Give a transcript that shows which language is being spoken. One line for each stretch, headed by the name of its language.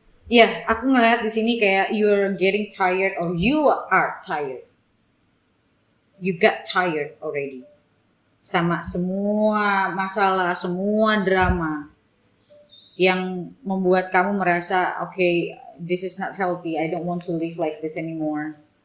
Indonesian: Ya, aku ngeliat di sini kayak
English: you're getting tired or you are tired. You got tired already.
Indonesian: Sama semua masalah, semua drama yang membuat kamu merasa,
English: okay, this is not healthy. I don't want to live like this anymore.